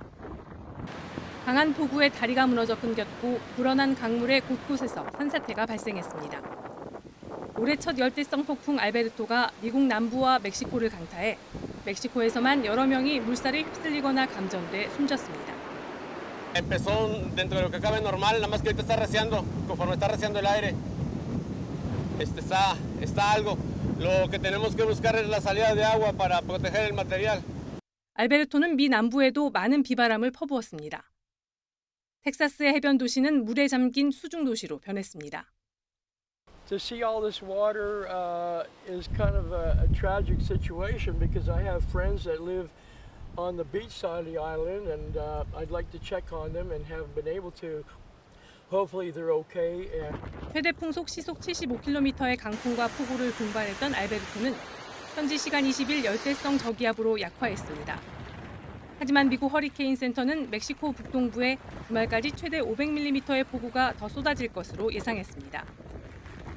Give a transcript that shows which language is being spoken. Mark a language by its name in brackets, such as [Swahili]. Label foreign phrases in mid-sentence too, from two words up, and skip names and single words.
[Korean] 강한 폭우에 다리가 무너져 끊겼고 불어난 강물에 곳곳에서 산사태가 발생했습니다. 올해 첫 열대성 폭풍 알베르토가 미국 남부와 멕시코를 강타해 멕시코에서만 여러 명이 물살에 휩쓸리거나 감전돼 숨졌습니다. [Spanish] Empezó dentro de lo que cabe normal, nada más que ahorita está arreciando, conforme está arreciando el aire. Está algo. Lo que tenemos que buscar es la salida de agua para proteger el material. [Korean] 알베르토는 미 남부에도 많은 비바람을 퍼부었습니다. 텍사스의 해변 도시는 물에 잠긴 수중 도시로 변했습니다. [English] To see all this water is kind of a tragic situation because I have friends that live on the beach side of the island and I'd like to check on them and haven't been able to. Hopefully they're okay. [Korean] 최대 풍속 시속 75km의 강풍과 폭우를 동반했던 알베르토는 현지 시간 20일 열대성 저기압으로 약화했습니다. 하지만 미국 허리케인 센터는 멕시코 북동부에 주말까지 최대 500mm의 폭우가 더 쏟아질 것으로 예상했습니다.